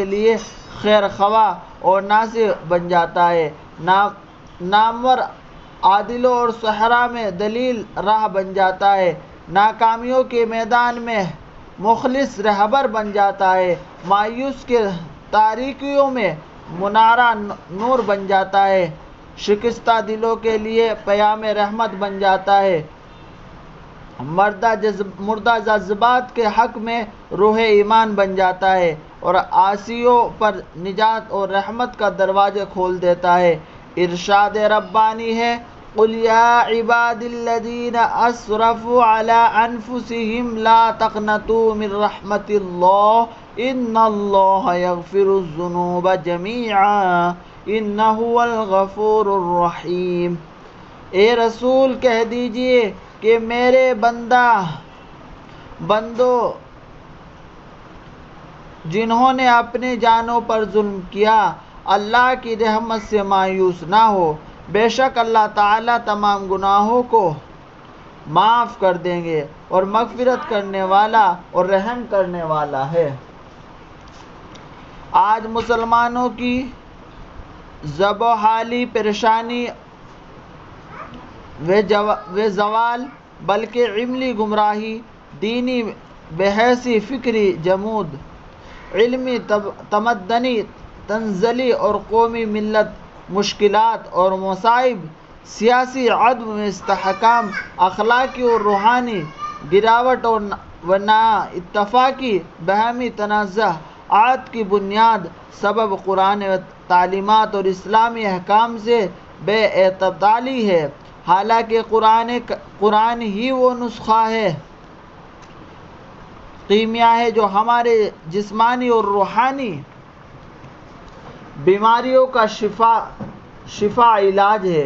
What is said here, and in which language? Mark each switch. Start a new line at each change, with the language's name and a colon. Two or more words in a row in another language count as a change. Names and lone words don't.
Urdu: لیے خیر خواہ اور ناصح بن جاتا ہے، نامور عادلوں اور صحرا میں دلیل راہ بن جاتا ہے، ناکامیوں کے میدان میں مخلص رہبر بن جاتا ہے، مایوس کے تاریکیوں میں منارہ نور بن جاتا ہے، شکستہ دلوں کے لیے پیام رحمت بن جاتا ہے، مردہ جذبات کے حق میں روح ایمان بن جاتا ہے، اور عاصیوں پر نجات اور رحمت کا دروازہ کھول دیتا ہے۔ ارشاد ربانی ہے
Arabic: قُلْ يَا عِبَادِ الَّذِينَ أَسْرَفُوا عَلَىٰ أَنفُسِهِمْ لَا تَقْنَطُوا مِن رَحْمَةِ اللَّهِ إِنَّ اللَّهَ يَغْفِرُ الذُّنُوبَ جَمِيعًا انہ هو الغفور الرحیم۔
Urdu: اے رسول کہہ دیجئے کہ میرے بندو جنہوں نے اپنی جانوں پر ظلم کیا اللہ کی رحمت سے مایوس نہ ہو، بے شک اللہ تعالیٰ تمام گناہوں کو معاف کر دیں گے اور مغفرت کرنے والا اور رحم کرنے والا ہے۔ آج مسلمانوں کی زب و حالی پریشانی و زوال بلکہ علمی گمراہی، دینی بحثی، فکری جمود، علمی تمدنی تنزلی اور قومی ملت مشکلات اور مصائب، سیاسی عدم استحکام، اخلاقی اور روحانی گراوٹ و نا اتفاقی، باہمی تنازعات کی بنیاد سبب قرآن تعلیمات اور اسلامی احکام سے بے اعتدالی ہے، حالانکہ قرآن ہی وہ نسخہ ہے، کیمیا ہے جو ہمارے جسمانی اور روحانی بیماریوں کا شفا علاج ہے۔